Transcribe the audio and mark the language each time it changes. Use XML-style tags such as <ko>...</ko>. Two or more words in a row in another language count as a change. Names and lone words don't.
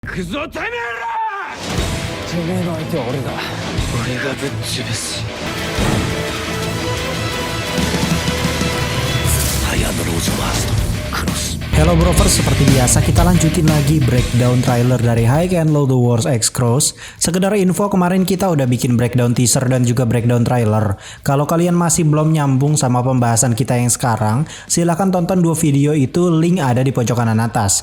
<ja>くぞてめえら。てめえの相手は俺がぶっ潰す。</ja> <id>Saya menuju Master Cross. Hello Brovers, seperti biasa kita lanjutin lagi</id> <en>breakdown trailer</en> <id>dari High and Low The Wars X Cross. Sekedar info, kemarin kita udah bikin</id> <en>breakdown teaser</en> <id>dan juga</id> <en>breakdown trailer.</en> <id>Kalau kalian masih belum nyambung sama pembahasan kita yang sekarang, silahkan tonton dua video itu, link ada di pojok kanan atas.</id>